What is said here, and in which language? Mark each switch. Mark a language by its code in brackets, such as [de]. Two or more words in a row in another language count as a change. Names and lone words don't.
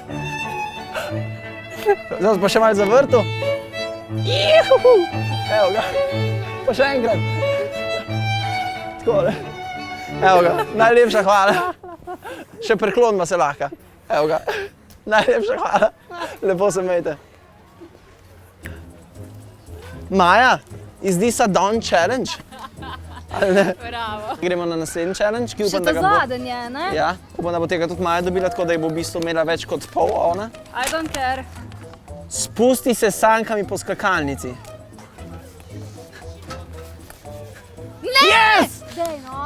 [sl] Zdaj pa še malo zavrtu. Juhu! Evo ga. Pa še enkrat. Tako, ne? Evo ga. Najlepša hvala. Še preklonima se lahko. Evo ga. Najlepša hvala. Lepo se imejte. Maja, [en] is this a done challenge? [sl] Ali ne? Bravo. Gremo na naslednji challenge, ki Še upam, ta da ga bo... zadnji je, ne? Ja, upam, da bo tega tudi Maja dobila, tako da je bo v bistvu imela več kot pol ona. [en] I don't care. [sl] Spusti se s sankami po skakalnici. Ne! Yes! Dej, no.